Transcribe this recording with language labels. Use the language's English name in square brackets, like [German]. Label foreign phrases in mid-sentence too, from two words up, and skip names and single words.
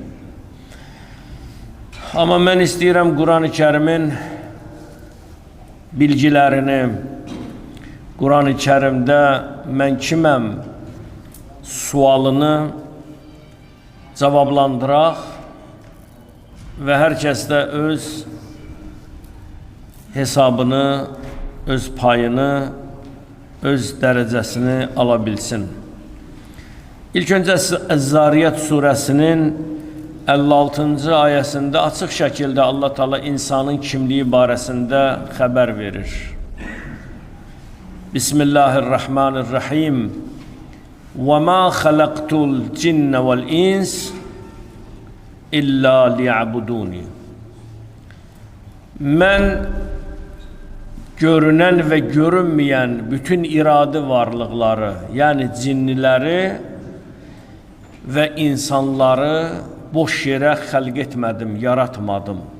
[Azerbaijani] Amma mən istəyirəm Quran-ı Kərimin bilgilərini, Quran-ı Kərimdə mən kiməm sualını cavablandıraq və hər kəs də öz hesabını, öz payını, öz dərəcəsini ala bilsin. İlk öncə Əz-Zariyat surəsinin 56-cı ayəsində açıq şəkildə Allah Teala insanın kimliyi barəsində xəbər verir. [Arabic] Bismillahirrahmanirrahim. وَمَا خَلَقْتُ الْجِنَّ وَالْإِنسِ إِلَّا لِيَعْبُدُونِ. [Azerbaijani] Mən görünən və görünməyən bütün iradi varlıqları, yəni cinniləri və insanları boş yerə xəlq etmədim, yaratmadım.